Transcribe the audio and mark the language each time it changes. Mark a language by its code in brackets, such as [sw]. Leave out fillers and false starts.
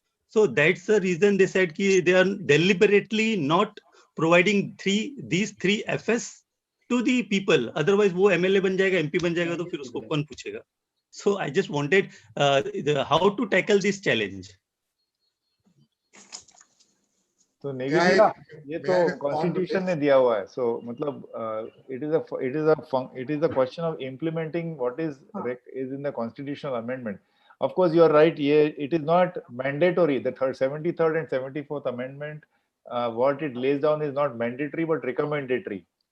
[en] So that's the reason they said that they are deliberately not providing these 3f's to the people. Otherwise, [hi] वो MLA बन जाएगा, MP बन जाएगा, तो फिर उसको कौन पूछेगा? [en] So I just wanted how to tackle this challenge. [hi] तो नेगी ये तो कॉन्स्टिट्यूशन ने दिया हुआ है. [en] So [hi] मतलब [en] it is a question of implementing what is in the constitutional amendment. Of course, you are right. It is not mandatory. The 73rd and 74th amendment, what it lays down is not mandatory but recommendatory.